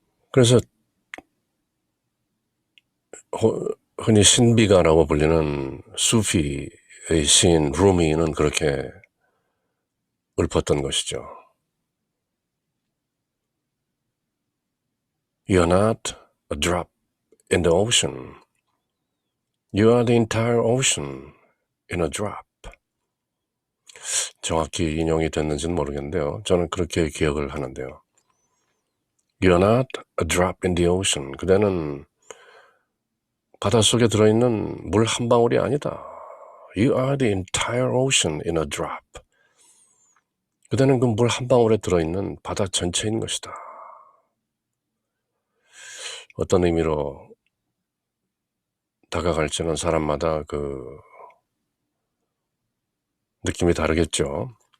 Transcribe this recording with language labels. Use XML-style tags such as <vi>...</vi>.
<ko>그래서 흔히 신비가라고 불리는 수피의 시인 루미는 그렇게 읊었던 것이죠.</ko> <en>You're not a drop in the ocean. You are the entire ocean in a drop.</en> <ko>정확히 인용이 됐는지는 모르겠는데요. 저는 그렇게 기억을 하는데요.</ko> <en>You're not a drop in the ocean.</en> <ko>그대는 바닷속에 들어있는 물 한 방울이 아니다.</ko> <en>You are the entire ocean in a drop.</en> <ko>그대는 그 물 한 방울에 들어있는 바다 전체인 것이다. 어떤 의미로 다가갈지는 사람마다 그 느낌이 다르겠죠.</ko>